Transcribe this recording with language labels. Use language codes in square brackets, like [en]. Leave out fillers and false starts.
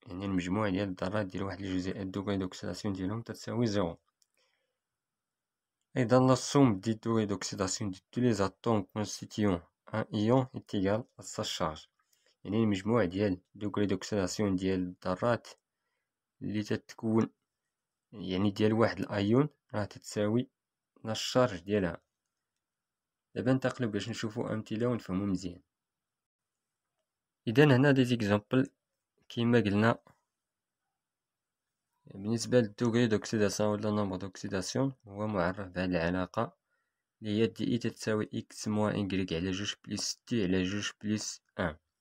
[ar] يعني المجموع ديال الذرات ديال واحد الجزيئة الدوغري دوكسيداسيون ديالهم تتساوي 0. [fr] أيضا la somme des degrés d'oxydation de tous les atomes constituant un ion est égale à sa charge. [ar] يعني المجموع ديال دوغري دوكسيداسيون ديال الذرات اللي تتكون يعني ديال واحد الايون راه تتساوي لا الشارج ديالها. دابا ننتقلو باش نشوفو امثله ونفهمو مزيان. اذا هنا دي زيكزامبل كيما قلنا بالنسبه للدوغري دوكسيداسيون ولا نومبر دوكسيداسيون هو معرف بهاد العلاقه اللي هي دي اي تتساوي اكس موان ايكغيك على جوج بلس تي على جوج بلس ان.